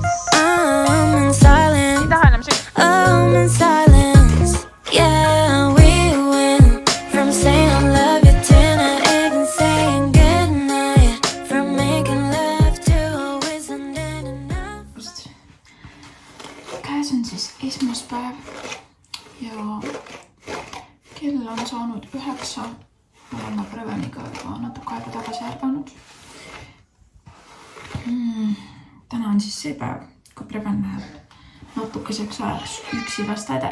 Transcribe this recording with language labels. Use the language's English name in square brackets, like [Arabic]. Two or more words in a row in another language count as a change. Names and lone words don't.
[English] I'm in silence, I'm in silence. Yeah, we went from saying I love you to not even saying goodnight. From making love to always ending enough. [Estonian] Käes on siis esmaspäev ja kell on saanud 9. Olen ma Preveniga juba natuke aega tagasi ärganud. Täna on siis see päev, kui Preven läheb natukeseks ajaks üksi lasteaeda.